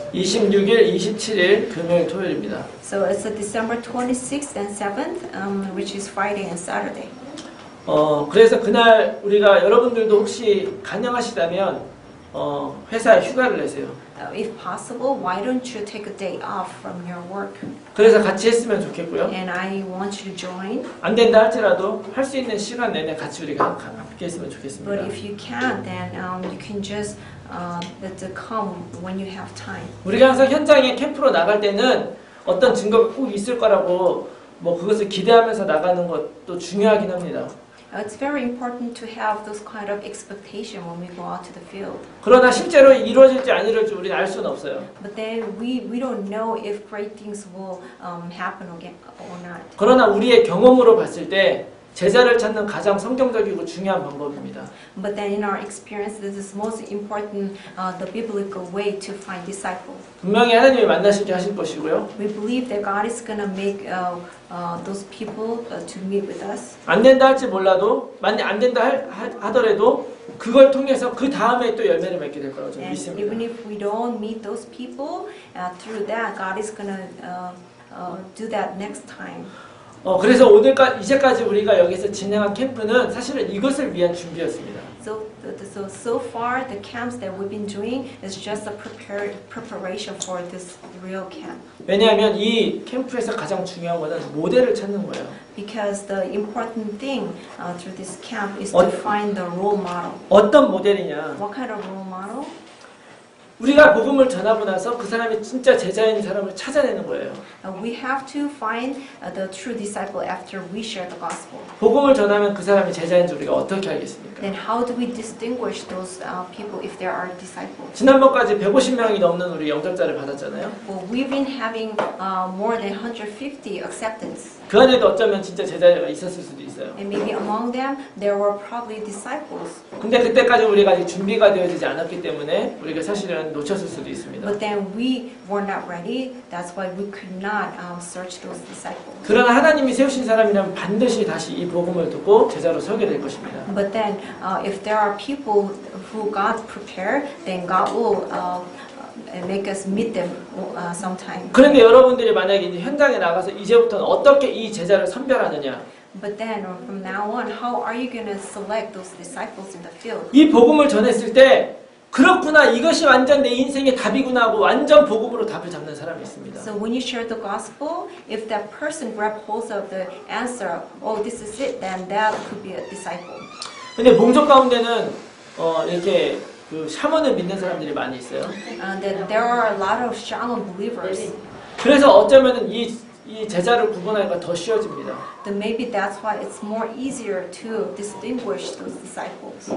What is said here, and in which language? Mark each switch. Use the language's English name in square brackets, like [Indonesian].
[Korean] 26일, 27일 금요일, 토요일입니다. [English] So it's December 26th and 7th, which is Friday and Saturday. [Korean] 그래서 그날 우리가 여러분들도 혹시 가능하시다면 회사에 휴가를 내세요. [English] If possible, why don't you take a day off from your work? [Korean] 그래서 같이 했으면 좋겠고요. [English] And I want you to join. [Korean] 안 된다 할지라도 할 수 있는 시간 내내 같이 우리가 함께 했으면 좋겠습니다. [English] But if you can't, then you can just come when you have time. [Korean] 우리가 항상 현장에 캠프로 나갈 때는 어떤 증거가 꼭 있을 거라고 그것을 기대하면서 나가는 것도 중요하긴 합니다. [English] It's very important to have those kind of expectation when we go out to the field. [Korean] 그러나 실제로 이루어질지 안 이루어질지 우리는 알 수는 없어요. [English] But then we don't know if great things will happen again or not. [Korean] 그러나 우리의 경험으로 봤을 때 제자를 찾는 가장 성경적이고 중요한 방법입니다. [English] But then in our experience, this is most important, the biblical way to find disciples. [Korean] 분명히 하나님이 만나시게 하실 것이고요. [English] We believe that God is gonna make those people to meet with us. [Korean] 안 된다 할지 몰라도 만약 안 된다 하더라도 그걸 통해서 그 다음에 또 열매를 맺게 될 거라고 저는 [English] And even [Korean] 믿습니다. [English] if we don't meet those people, through that, God is gonna do that next time. [Korean] 그래서 이제까지 우리가 여기서 진행한 캠프는 사실은 이것을 위한 준비였습니다. [English] So far, the camps that we've been doing is just a preparation for this real camp. [Korean] 왜냐하면 이 캠프에서 가장 중요한 것은 모델을 찾는 거예요. [English] Because the important thing through this camp is to find the role model. [Korean] 어떤 모델이냐? [English] What kind of role model? [Korean] 우리가 복음을 전하고 나서 그 사람이 진짜 제자인 사람을 찾아내는 거예요. [English] We have to find the true disciple after we share the gospel. [Korean] 복음을 전하면 그 사람이 제자인 줄 우리가 어떻게 알겠습니까? [English] Then how do we distinguish those people if there are disciples? [Korean] 지난번까지 150명이 넘는 우리 영접자를 받았잖아요. [English] Well, we've been having more than 150 acceptance. [Korean] 그 안에도 어쩌면 진짜 제자가 있었을 수도 있어요. [English] And maybe among them, there were probably disciples. [Korean] 근데 그때까지 우리가 아직 준비가 되어지지 않았기 때문에 우리가 사실은 놓쳤을 수도 있습니다. [English] But then we were not ready. That's why we could not search those disciples. [Korean] 그러나 하나님이 세우신 사람이라면 반드시 다시 이 복음을 듣고 제자로 서게 될 것입니다. [English] But then, if there are people who God prepared, then God will make us meet them sometime. [Korean] 그런데 여러분들이 만약에 이제 현장에 나가서 이제부터는 어떻게 이 제자를 선별하느냐? [English] But then, from now on, how are you going to select those disciples in the field? [Korean] 이 복음을 전했을 때 그렇구나, 이것이 완전 내 인생의 답이구나 하고 완전 복음으로 답을 잡는 사람이 있습니다. [English] So when you share the gospel, if that person grab hold of the answer, oh, this is it, then that could be a disciple. [Korean] 근데 목적 가운데는 이렇게 그 샤먼을 믿는 사람들이 많이 있어요. [English] That there are a lot of shallow believers. [Korean] 그래서 어쩌면은 이 제자를 구분하기가 더 쉬워집니다. [English] Then maybe that's why it's more easier to distinguish those disciples.